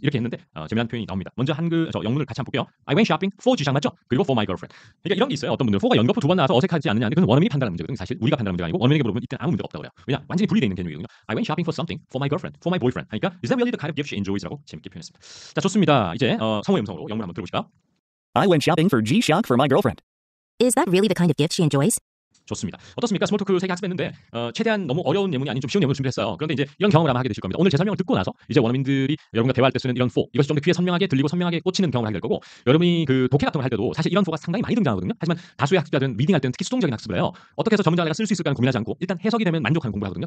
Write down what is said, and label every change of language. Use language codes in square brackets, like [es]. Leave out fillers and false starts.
[ko] 이렇게 했는데 재미난 표현이 나옵니다. 먼저 영문을 같이 한번 볼게요. [en] I went shopping for G샥 맞죠? 그리고 for my girlfriend. [ko] 그러니까 이런 게 있어요. 어떤 분들은 for가 연거푸 두 번 나와서 어색하지 않느냐. 그건 원어민이 판단하는 문제거든요. 사실 우리가 판단하는 문제가 아니고 원어민에게 물어보면 이때는 아무 문제가 없다고 그래요. 왜냐? 완전히 분리되어 있는 개념이거든요. [en] I went shopping for something for my girlfriend, for my boyfriend. 그러니까 is that really the kind of gift she enjoys?라고 재밌게 표현했습니다. [ko] 자, 좋습니다. 이제 성우의 음성으로 영문 한번 들어보실까요? [en] I went shopping for G샥 for my girlfriend. Is that really the kind of gift she enjoys? [ko] 좋습니다. 어떻습니까? 스몰토크 3개 학습했는데 최대한 너무 어려운 예문이 아닌 좀 쉬운 예문을 준비했어요. 그런데 이제 이런 경험을 아마 하게 되실 겁니다. 오늘 제 설명을 듣고 나서 이제 원어민들이 여러분과 대화할 때 쓰는 이런 for 이것이 좀 더 귀에 선명하게 들리고 선명하게 꽂히는 경험을 하게 될 거고 여러분이 그 독해 같은 걸 할 때도 사실 이런 for가 상당히 많이 등장하거든요. 하지만 다수의 학습자들은 리딩할 때는 특히 수동적인 학습을 해요. 어떻게 해서 저 문장을 내가 쓸 수 있을까는 고민하지 않고 일단 해석이 되면 만족하는 공부를 하거든요.